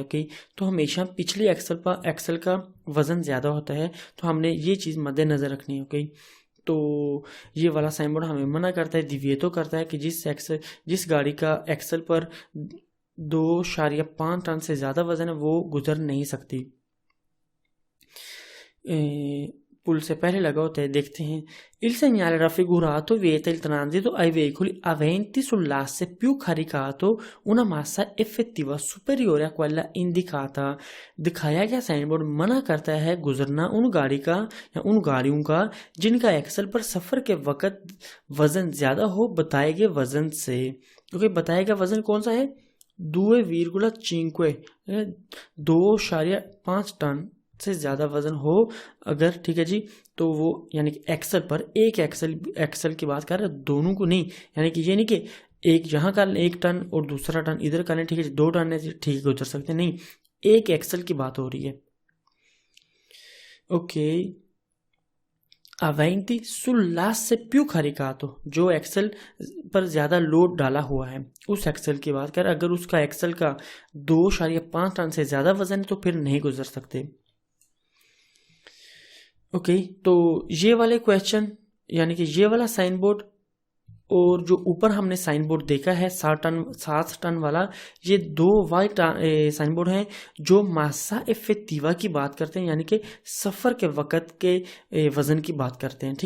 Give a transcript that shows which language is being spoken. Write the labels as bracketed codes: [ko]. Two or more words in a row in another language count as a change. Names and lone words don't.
[hi] कि तो हमेशा पिछली एक्सल का वजन ज़्यादा होता है, तो हमने ये चीज़ मद्देनज़र रखनी है। ओके, तो ये वाला साइन बोर्ड हमें मना करता है, दिव्यतो करता है कि जिस गाड़ी का एक्सल पर 2.5 टन से ज़्यादा वजन है वो गुजर नहीं सकती। पुल से पहले लगते देखते हैं। [it] Il segnale raffigurato vieta il transito ai veicoli aventi sull'asse più caricato una massa effettiva superiore a quella indicata। [hi] दिखाया गया साइन बोर्ड मना करता है गुजरना उन गाड़ी का या उन गाड़ियों का जिनका एक्सल पर सफर के वक्त वजन ज्यादा हो बताए गए वजन से। क्योंकि बताया गया वजन कौन सा है, 2,5 2.5 टन से ज़्यादा वजन हो अगर, ठीक है जी, तो वो यानी कि एक्सल पर एक एक्सल की बात कर रहे हैं, दोनों को नहीं। यानी कि ये नहीं कि एक यहाँ का 1 टन और दूसरा टन इधर का नहीं, ठीक है जी, 2 टन है ठीक है गुजर सकते, नहीं, एक एक्सल की बात हो रही है। [it] ओके, अवैंती sull'asse più caricato, [hi] जो एक्सल पर ज़्यादा लोड डाला हुआ है उस एक्सल की बात कर, अगर उसका एक्सल का 2.5 टन से ज़्यादा वजन है तो फिर नहीं गुजर सकते। ओके, तो ये वाले क्वेश्चन यानी कि ये वाला साइन बोर्ड और जो ऊपर हमने साइन बोर्ड देखा है 7 टन वाला, ये 2 वाइट साइन बोर्ड हैं जो [it] massa effettiva [hi] की बात करते हैं, यानी कि सफ़र के वक़्त के वज़न की बात करते हैं।